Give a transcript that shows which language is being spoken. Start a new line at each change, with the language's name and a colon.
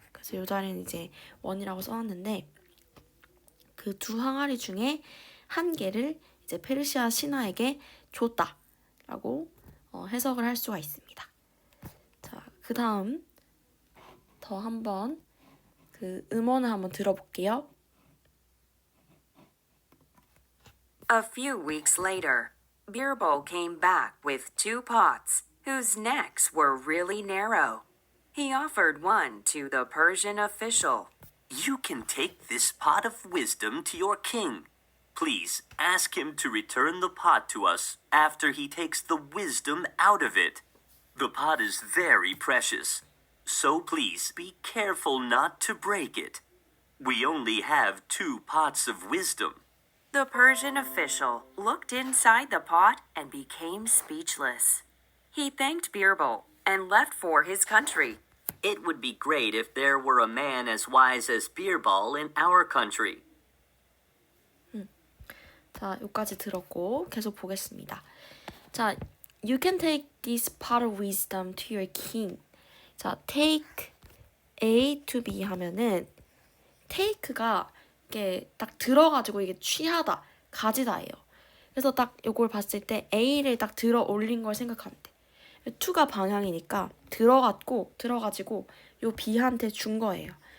Korean: 그래서 요 자리는 이제 원이라고 써놨는데 그 두 항아리 중에 한 개를 이제 페르시아 신하에게 줬다라고 해석을 할 수가 있습니다. 자, 그 다음 더 한번 그 음원을 한번 들어볼게요.
English: A few weeks later, Birbal came back with 2 pots whose necks were really narrow. He offered one to the Persian official. You can take this pot of wisdom to your king. Please ask him to return the pot to us after he takes the wisdom out of it. The pot is very precious, so please be careful not to break it. We only have 2 pots of wisdom. The Persian official looked inside the pot and became speechless. He thanked Birbal and left for his country. It would be great if there were a man as wise as Birbal in our country.
Korean: 자, 여기까지 들었고 계속 보겠습니다.
English: 자, you can take this pot of wisdom to your king.
Korean: 자,
English: take A to B
Korean: 하면은 take가 이게 딱 들어가지고 이게 취하다, 가지다예요. 그래서 딱 이걸 봤을 때 A를 딱 들어 올린 걸 생각하면 돼. to가 방향이니까 들어가지고 요 B한테 준 거예요.